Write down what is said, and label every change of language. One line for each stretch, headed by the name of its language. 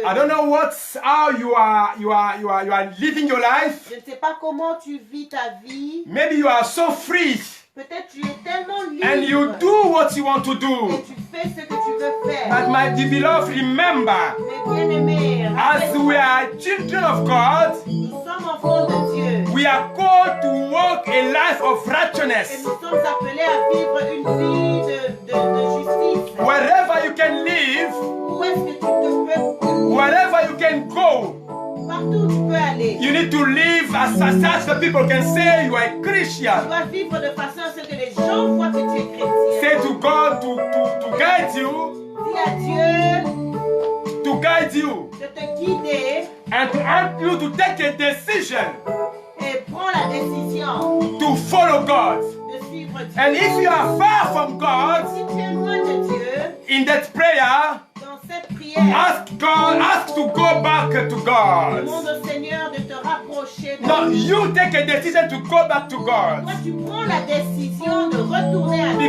English: I don't know how you are living your life.
French: Je ne sais pas comment tu vis ta vie.
English: Maybe you are so free.
French: Peut-être tu es tellement libre.
English: And you do what you want to do.
French: Et tu fais ce que tu veux faire.
English: But my beloved, remember,
French: Mais bien-aimé,
English: as we are children of God,
French: nous sommes enfants de Dieu.
English: we are called to walk a life of
French: Et
English: righteousness.
French: nous sommes appelés à vivre une vie de justice.
English: Wherever you can live,
French: Où est-ce que tu te peux?
English: wherever you can go,
French: Partout où tu peux aller.
English: you need to live as such that people can say you are a
French: Tu
English: Christian.
French: dois vivre de façon à ce que les gens voient que tu es chrétien.
English: Say to God to guide you,
French: Dis à Dieu
English: to guide you,
French: de te guider
English: and to help you to take a decision
French: et prends la décision
English: to follow God.
French: de suivre Dieu.
English: And if you are far from God
French: Si tu es loin de Dieu,
English: in that prayer,
French: dans cette prière,
English: ask to go back to God.
French: demande au Seigneur de te rapprocher de
English: No,
French: lui.
English: you take a decision to go back to God.
French: Toi, tu prends la décision de retourner à Dieu.